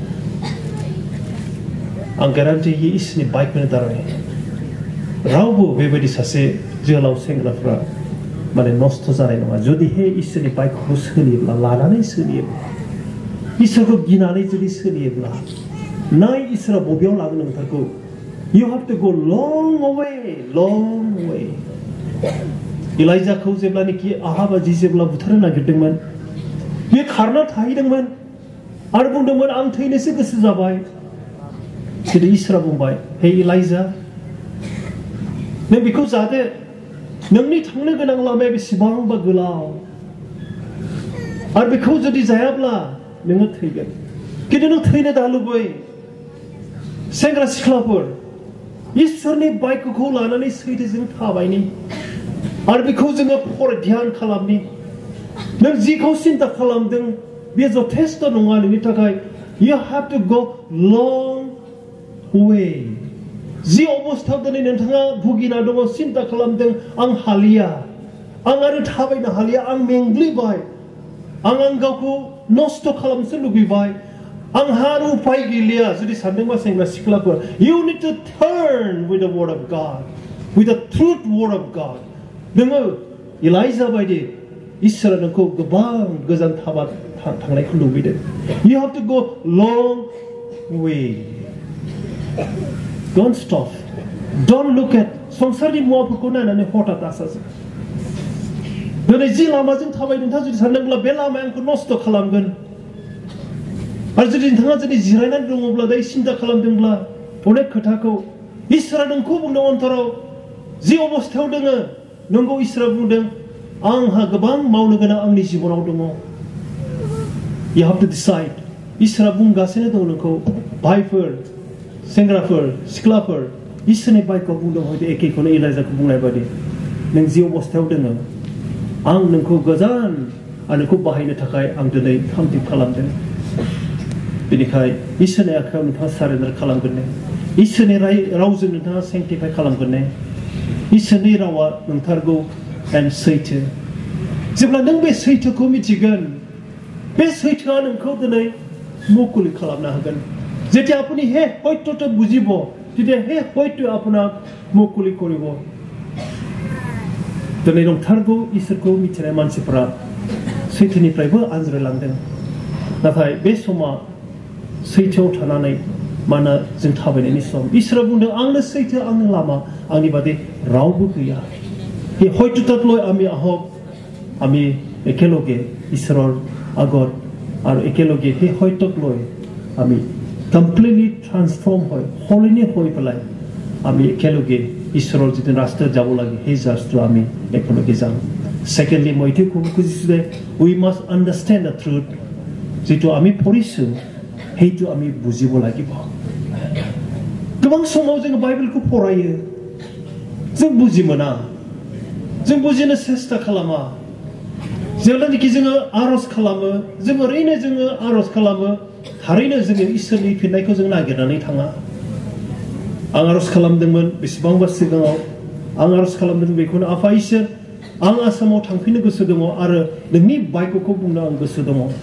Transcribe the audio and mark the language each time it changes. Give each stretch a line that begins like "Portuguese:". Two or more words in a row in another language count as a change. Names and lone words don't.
Bodo: आं गेरान्टि होयो इसोरनि बाइकनि दारै रावबो बेबायदि सासे जोहोलाव सेंग्राफ्रा माने नस्थ' जानाय नङा जुदिहे इसोरनि बाइकखौ सोलियोब्ला लानानै सोलियोब्ला इसोरखौ गिनानै जुदि सोलियोब्ला नाय इसोरा बबेयाव लागोन नोंथारखौ
English: you have to go long way
Bodo: इलाइजाखौ जेब्लानोखि आहाबा जेब्ला बुथारनो नागिरदोंमोन बियो खारना थाहैदोंमोन आरो बुंदोंमोन आं थैनोसो गोसो जाबाय खिन्थु इसोरा बुंबाय हे इलाइजा नों बेखौ जादो नोंनि थांनो गोनां लामाया बेसेबांबा गोलाव आरो बेखौ जुदि जायाब्ला नोङो थैगोन खिन्थु नों थैनो दालुबै सेंग्रा सिख्लाफोर इसोरनि बाइकखौ लानानै सैथोजों थाबायनि आरो बेखौ जोङो ध्यान खालामनि नों जिखौ सिन्था खालामदों बे जथेस्थ' नङा नोंनि थाखाय
English: you have to go long way
Bodo: जि अबस्थायाव दिनै नोंथाङा भुगिना दङ सिन्था खालामदों आं हालिया आं आरो थाबायनो हालिया आं मेंग्लिबाय आं गावखौ नस्थ' खालामनो लुगैबाय आंहा आरो उपाय गैलिया जुदि सानदोंबा सेंग्रा सिख्लाफोर
English: you need to turn with the word of God
Bodo: with the truth word of God नोङो इलाइजा बायदि इसोरा नोंखौ गोबां गोजान थांनायखौ लुबैदों
English: you have to go long way Don't stop. Don't look at
Bodo: संसारनि मुवाफोरखौ नायनानै हठात आसाजों दिनै जि लामाजों थाबाय नोंथाङा जुदि सानदोंब्ला बे लामाया आंखौ नस्थ' खालामगोन आरो जुदि नोंथाङा जुदि जिरायनानै दङब्ला दायो सिन्था खालामदोंब्ला अनेक खोथाखौ इसोरा नोंखौ बुंदों अन्तराव जि अबस्थायाव दोङो नंगौ इसोरा बुंदों आंहा गोबां मावनो गोनां आंनि जिबनाव दङ
English: You have to decide
Bodo: इसोरा बुंगासिनो दं नोंखौ भाइफोर सेंग्राफोर सिख्लाफोर इसोरनि बाइकआव बुंदों हयতো एखेखौनो इलाइजाखौ बुंनाय बायदि नों जि अबस्थायाव दोङो आं नोंखौ गोजान आरो नोंखौ बाहायनो थाखाय आं दिनै थामथिम खालामदों बेनिखाय इसोरनि आखायाव नोंथाङा सारेन्डार खालामगोन ने इसोरनि रावजों नोंथाङा सेंटिफाइ खालामगोन ने इसोरनि रावा नंथारगौ एन्ड सैथो जेब्ला नों बे सैथोखौ मिथिगोन बे सैथोआ नोंखौ दिनै मुकुलि खालामनो हागोन
Assamese: যেতিয়া আপুনি হে সত্যটো বুজিব তেতিয়া হে সত্য আপোনাক মুকুলি কৰিব
Bodo: दिनै नंथारगौ इसोरखौ मिथिनाय मानसिफोरा सैथोनिफ्रायबो आनज्रायलांदों नाथाय बे समा सैथोआव थानानै मानो जों थाबायनायनि सम इसोरा बुंदों आंनो सैथो आंनो लामा आंनि बादै रावबो गैया
Assamese: এই সত্যতাক লৈ আমি আহক আমি একেলগে ঈশ্বৰৰ আগত আৰু একেলগে সেই সত্যক লৈ আমি
English: completely transform
Assamese: হয় সলনি হৈ পেলাই আমি একেলগে ঈশ্বৰৰ যিটো ৰাস্তা যাব লাগে সেই ৰাস্তা আমি একেলগে যাম সেকেন্ডলি মই এইটো ক'ব খুজিছোঁ যে
English: we must understand the truth
Assamese: যিটো আমি পঢ়িছোঁ সেইটো আমি বুজিব লাগিব
Bodo: गोबां समाव जों बाइबेलखौ फरायो जों बुजि मोना जों बुजिनो सेस्ता खालामा जेब्लानोखि जोङो आरज खालामो जों ओरैनो जोङो आरज खालामो थारैनो जोङो इसोरनि फिननायखौ जों नागिरनानै थाङा आं आरज खालामदोंमोन बेसेबांबा सिगाङाव आं आरज खालामदों बेखौनो आफा इसोर आं आसामाव थांफिननो गोसो दङ आरो नोंनि बाइकखौ बुंनो आं गोसो दङ